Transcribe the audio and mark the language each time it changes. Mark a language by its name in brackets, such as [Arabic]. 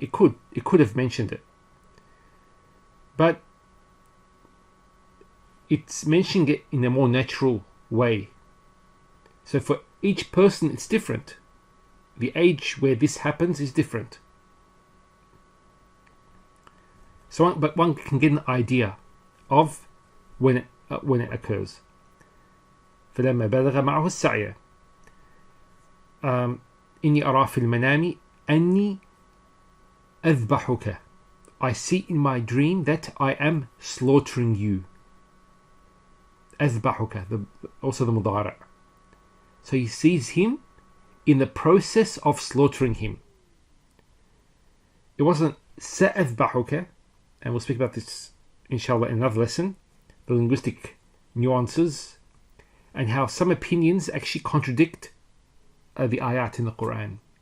[English] It could have mentioned it, but it's mentioning it in a more natural way. So for each person, it's different. The age where this happens is different. So, but one can get an idea of when it occurs. [Arabic] فلما بلغ معه السعي إني أرى في المنام أني أذبحك. [English] I see in my dream that I am slaughtering you. أذبحك, also the مضارع. So he sees him in the process of slaughtering him. It wasn't سأذبحك, and we'll speak about this inshallah in another lesson, the linguistic nuances and how some opinions actually contradict the ayat in the Quran.